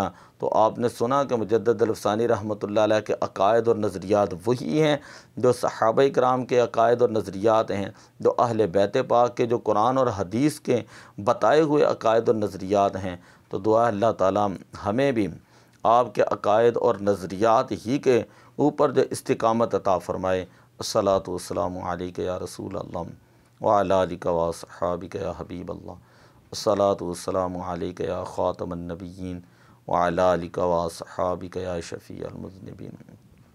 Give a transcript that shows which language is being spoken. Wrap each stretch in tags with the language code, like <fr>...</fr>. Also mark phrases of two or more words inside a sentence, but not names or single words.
<ur>تو آپ نے سنا کہ مجدد الف ثانی رحمۃ اللہ علیہ کے عقائد اور نظریات وہی ہیں جو صحابہ کرام کے عقائد اور نظریات ہیں، جو اہل بیت پاک کے، جو قرآن اور حدیث کے بتائے ہوئے عقائد اور نظریات ہیں. تو دعا اللہ تعالیٰ ہمیں بھی آپ کے عقائد اور نظریات ہی کے اوپر جو استقامت عطا فرمائے.</ur> <ar>الصلاة والسلام عليك يا رسول الله وعلى آلك وأصحابك يا حبيب الله. الصلاة والسلام عليك يا خاتم النبيين وعلى آلك وأصحابك يا شفيع المذنبين.</ar>